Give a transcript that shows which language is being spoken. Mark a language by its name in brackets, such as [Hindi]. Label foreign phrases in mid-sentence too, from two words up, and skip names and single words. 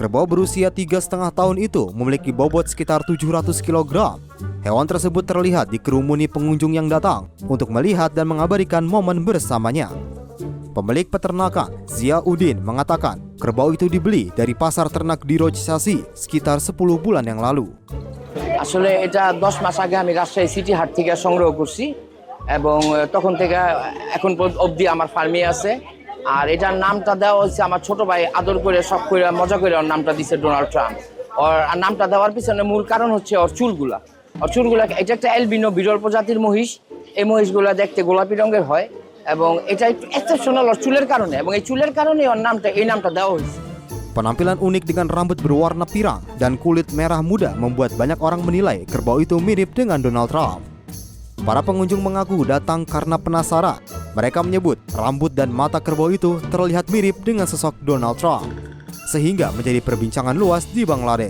[Indonesian] Kerbau berusia 3,5 tahun itu memiliki bobot sekitar 700 kg. Hewan tersebut terlihat dikerumuni pengunjung yang datang untuk melihat dan mengabadikan momen bersamanya. Pemilik peternakan, Zia Udin, mengatakan kerbau itu dibeli dari pasar ternak di Rojsasi sekitar 10 bulan yang lalu. [Bangla] আসলে এটা 10 মাস আগে আমি রাজশাহী সিটি হাট থেকে সংগ্রহ করছি এবং তখন থেকে এখন অবধি আমার ফার্মে আছে। আর এটার নামটা দেওয়া হয়েছে আমার ছোট ভাই আদর করে সব করে মজা করে ওর নামটা দিয়েছে ডোনাল্ড ট্রাম্প। আর নামটা দেওয়ার পিছনে মূল কারণ হচ্ছে ওর চুলগুলা। এটা একটা অ্যালবিনো বিরল প্রজাতির মহিষ। এই মহিষগুলা দেখতে গোলাপি রঙের হয় এবং এটা একটু এক্সেপশনাল ওর চুলের কারণে এবং এই চুলের কারণে ওর নামটা দেওয়া হয়েছে। [Indonesian] Penampilan unik dengan rambut berwarna pirang dan kulit merah muda membuat banyak orang menilai kerbau itu mirip dengan Donald Trump. Para pengunjung mengaku datang karena penasaran. Mereka menyebut rambut dan mata kerbau itu terlihat mirip dengan sosok Donald Trump, sehingga menjadi perbincangan luas di Bangladesh.